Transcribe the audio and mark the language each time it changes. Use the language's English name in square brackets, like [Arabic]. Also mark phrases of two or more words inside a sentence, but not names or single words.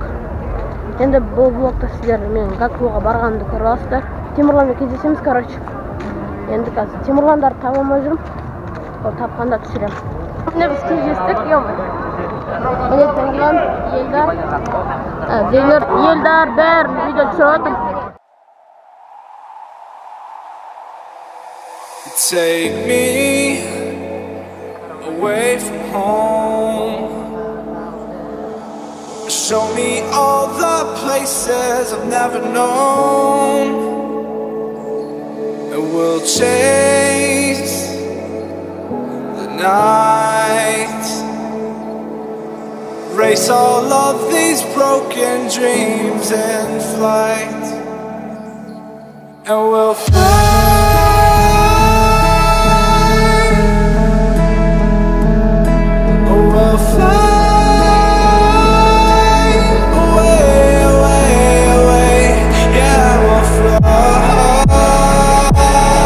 [Kazakh] Енді бұл влогта сіздер мен Гакруға барғанымды көріп аласыздар. Темірланмен кездесеміз, короче. Енді қазір Темірландарды таба алмай жүрмін. Ол тапқанда түсіремін. Міне біз кездестік, міне Темірлан, Елдар, бәрін видео түсіріп жатырмын. [English] Take me away from home. Show me all the places I've never known. And we'll chase the night, race all of these broken dreams in flight. And we'll fly. [Kazakh] Достар,